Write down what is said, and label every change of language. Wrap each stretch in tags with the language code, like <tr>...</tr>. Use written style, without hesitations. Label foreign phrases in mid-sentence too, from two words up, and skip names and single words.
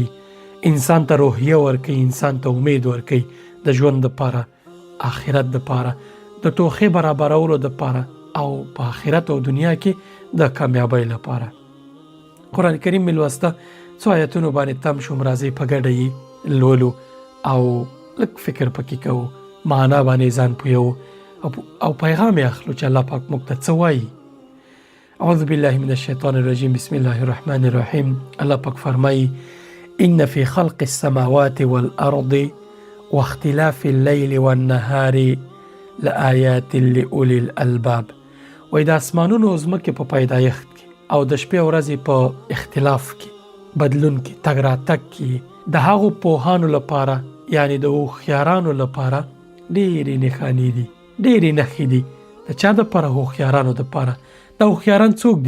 <ps>انسان ته روحیه ورکوي، انسان ته امید ورکوي د ژوند دپاره، آخرت دپاره، د ټوخې برابرولو دپاره او په آخرت او دنیا کې د کامیابۍ لپاره. قرآن کریم مې لوسته، څو آیتونو باندې تم شوم. راځئ په ګډه یې لولو او لږ فکر پکې کوو، معنا باندې ځان پویو او پیغام یې اخلو چې الله پاک موږ ته څه وایي.</ps> <ar>اعوذ بالله من الشیطان الرجیم، بسم الله الرحمن الرحیم.</ar> <ps>الله پاک فرمایي:</ps> <ar>إن في خلق السماوات والأرض واختلاف الليل والنهار لآيات لأولي الألباب.</ar> <ps>وای د اسمانونو ځمکې په پیدایښت کې او د شپې او ورځې په اختلاف کې، بدلون کې، تګ راتګ کې د هغو پوهانو لپاره، یعنی د هوښیارانو لپاره ډېرې نښانې دي، ډېرې نښې دي. د چا دپاره؟ هوښیارانو دپاره. دا هوښیاران څوک دي؟</ps>